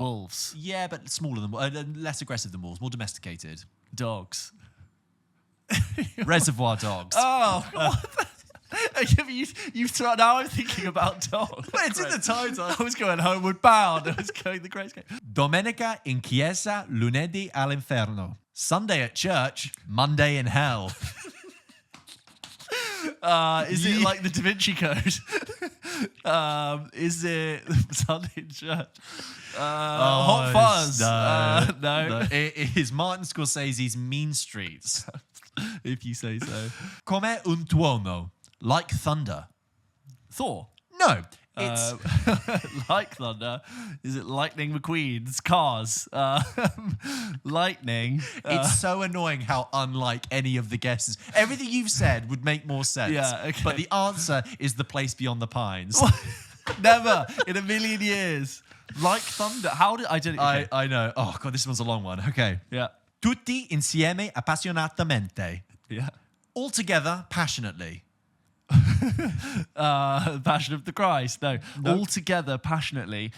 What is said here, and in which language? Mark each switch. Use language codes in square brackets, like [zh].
[en] Wolves. Yeah, but smaller than less aggressive than wolves, more domesticated. Dogs. Reservoir dogs. Oh, what? You've thrown. Now I'm thinking about dogs. But it's in the title. I was going homeward bound. I was going the great escape. [it] Domenica in chiesa, lunedì all'inferno. [en] Sunday at church, Monday in hell. Is it like the Da Vinci Code? Is it Sunday in church? Hot Fuzz? No. It is Martin Scorsese's Mean Streets. If you say so. [it] Come un tuono. [en] Like thunder. Thor? No. It's Like thunder. Is it Lightning McQueen's Cars? Lightning. it's so annoying how unlike any of the guesses. Everything you've said would make more sense. Yeah, okay. But the answer is The Place Beyond the Pines. Never in a million years. Like thunder. How did I did it? Okay. I know. Oh god, this one's a long one. Okay. Yeah. [it] Tutti insieme appassionatamente. [en] Yeah. All together passionately. Passion of the Christ. No. Nope. All together passionately.